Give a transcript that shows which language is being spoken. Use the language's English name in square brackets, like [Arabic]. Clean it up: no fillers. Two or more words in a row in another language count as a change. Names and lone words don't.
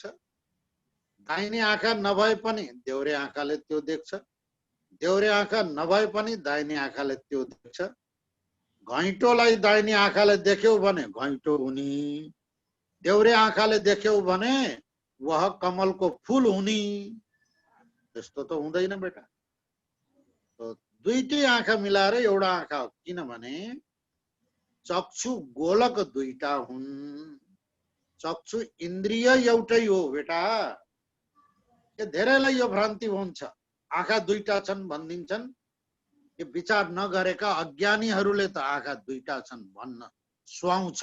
[Nepali] दाहिने आँखा नभए पनि देउरे आँखाले त्यो देख्छ, देउरे आँखा नभए पनि दाहिने आँखाले त्यो देख्छ। घैँटोलाई दाहिने आँखाले देख्यौ भने घैँटो हुने, देउरे आँखाले देख्यौ भने वह कमलको फूल हुने। त्यस्तो त हुँदैन बेटा। तो 2टी आँखा मिलाएर एउटा आँखा हो। किनभने चक्षु गोलक 2टा हुन्, चक्षु इन्द्रिय एउटै हो बेटा। यो धेरैलाई यो भ्रान्ति हुन्छ। आँखा 2टा छन् भनिदिन्छन्। यो विचार नगरेका अज्ञानीहरूले त आँखा 2टा छन् भन्न सुहाउँछ।